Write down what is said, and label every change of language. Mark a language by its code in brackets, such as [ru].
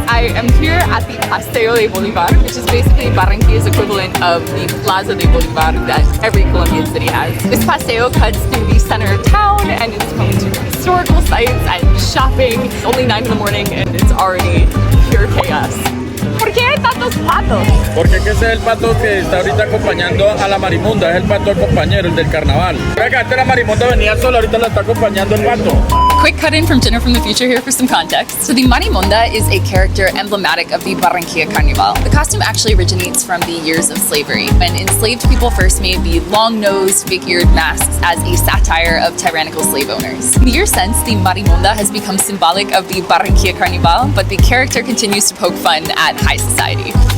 [en] I am here at the Paseo de Bolívar, which is basically Barranquilla's equivalent of the Plaza de Bolívar that every Colombian city has. This paseo cuts through the center of town and it's home to historical sites and shopping. It's only 9 in the morning and it's already pure chaos. [es] ¿Por qué hay tantos patos? Porque ese es el pato que está ahorita acompañando a la marimunda, es el pato compañero, el del carnaval. Venga, antes la marimunda venía sola, ahorita la está acompañando el pato. [en] Quick cut in from Dinner from the Future here for some context. So the marimonda is a character emblematic of the Barranquilla Carnival. The costume actually originates from the years of slavery, when enslaved people first made the long-nosed, big-eared masks as a satire of tyrannical slave owners. In the years since, the marimonda has become symbolic of the Barranquilla Carnival, but the character continues to poke fun at high society.